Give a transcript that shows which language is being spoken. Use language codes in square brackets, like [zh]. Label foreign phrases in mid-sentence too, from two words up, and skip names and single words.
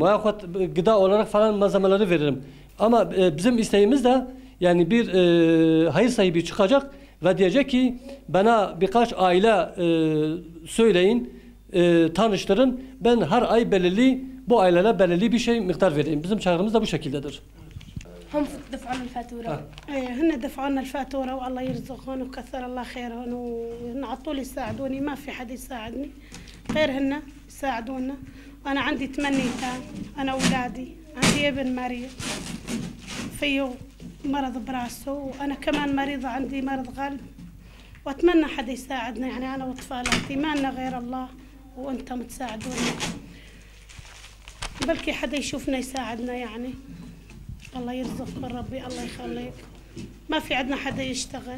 [tr] Gıda olarak falan malzemeleri veririm. Ama bizim isteğimiz de yani bir hayır sahibi çıkacak ve diyecek ki bana birkaç aile söyleyin, tanıştırın. Ben her ay bu ailelere belirli bir şey miktar vereyim. Bizim çağrımız da bu şekildedir. [ar] هم دفعوا الفاتورة. هن دفعوا لنا الفاتورة والله يرزقهم وكثر الله خيرهم وعطوا لي يساعدوني ما في حد يساعدني غير هن يساعدونا. أنا عندي 8 أيتام أنا أولادي عندي ابن مريض فيه مرض براسه وأنا كمان مريضة عندي مرض قلب وأتمنى حد يساعدنا يعني أنا وأطفالاتي ما لنا غير الله وأنتم تساعدونا بلكي حدا يشوفنا يساعدنا يعني الله يرزقكم ربي الله يخليك ما في عندنا حدا يشتغل